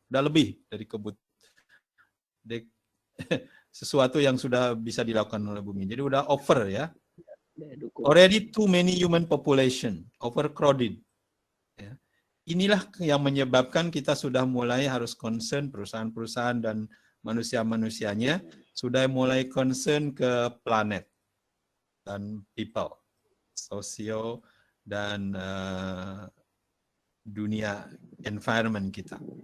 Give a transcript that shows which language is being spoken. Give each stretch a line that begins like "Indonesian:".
Indonesian: Udah lebih dari sesuatu yang sudah bisa dilakukan oleh bumi. Jadi udah over ya.
English: Already too many human population, overcrowded.
Indonesian: Ya. Inilah yang menyebabkan kita sudah mulai harus concern, perusahaan-perusahaan dan manusia-manusianya sudah mulai concern ke planet dan people, sosio dan dunia environment kita.